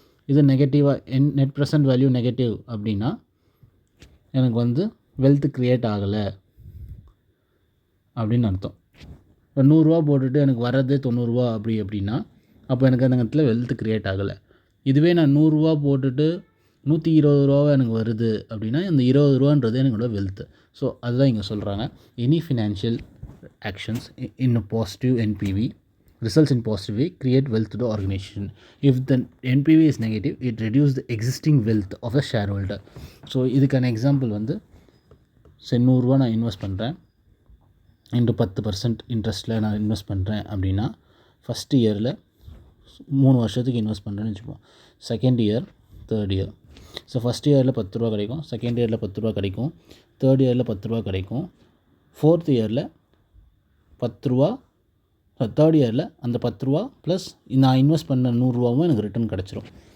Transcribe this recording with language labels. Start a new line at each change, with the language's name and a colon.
Tamil: இது நெகட்டிவாக net present value negative அப்படின்னா எனக்கு வந்து வெல்த் க்ரியேட் ஆகலை அப்படின்னு அர்த்தம். இப்போ 100 ரூபா போட்டுட்டு எனக்கு வர்றது 90 ரூபா அப்படின்னா அப்போ எனக்கு அந்த இடத்துல வெல்த் க்ரியேட் ஆகலை. இதுவே நான் 100 ரூபா போட்டுட்டு 120 ரூபாவை எனக்கு வருது அப்படின்னா அந்த 20 ரூபான்றது என்னோட வெல்த். ஸோ அதுதான் இங்கே சொல்கிறாங்க.
English: Any financial actions in positive NPV results in positive way create wealth to the organization. If the NPV is negative, it reduces the existing wealth of the shareholder.
Tamil: So இதுக்கான example வந்து சரி 100 ரூபா நான் invest பண்ணுறேன், into 10% இன்ட்ரெஸ்ட்டில் நான் invest பண்ணுறேன் அப்படின்னா first இயரில் 3 வருஷத்துக்கு இன்வெஸ்ட் பண்ணுறேன்னு வச்சுப்போம். Second year, third year. So first இயரில் 10 ரூபா கிடைக்கும், செகண்ட் இயரில் 10 ரூபா கிடைக்கும், தேர்ட் இயரில் 10 ரூபா கிடைக்கும், ஃபோர்த் இயரில் 10 ரூபா, தேர்ட் இயரில் அந்த 10 ரூபா ப்ளஸ் நான் இன்வெஸ்ட் பண்ண 100 ரூபாவும் எனக்கு ரிட்டர்ன் கிடச்சிரும்.